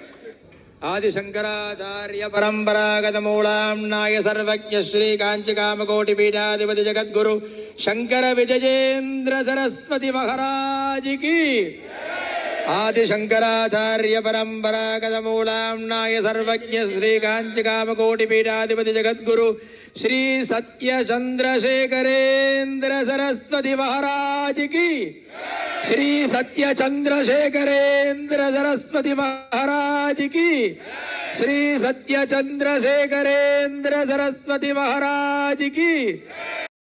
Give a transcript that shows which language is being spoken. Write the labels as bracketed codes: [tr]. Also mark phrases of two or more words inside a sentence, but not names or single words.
[hi] ஆதிசங்கராச்சாரிய பரம்பராகத மூலாம்நாய சர்வஜ்ஞ ஸ்ரீ காஞ்சி காமகோட்டி பீடாதிபதி ஜகத்குரு சங்கர விஜயேந்திர சரஸ்வதி மகாராஜ் கி. ஆதிசங்கராச்சாரிய பரம்பராகத மூலாம்நாய சர்வஜ்ஞ ஸ்ரீ காஞ்சி காமகோட்டி பீடாதிபதி ஜகத்குரு ஸ்ரீ சத்ய சந்திரசேகரேந்திர சரஸ்வதி மகாராஜ் கி. श्री सत्य चंद्रशेखरेंद्र सरस्वती महाराज की. श्री सत्य चंद्रशेखरेंद्र सरस्वती महाराज की.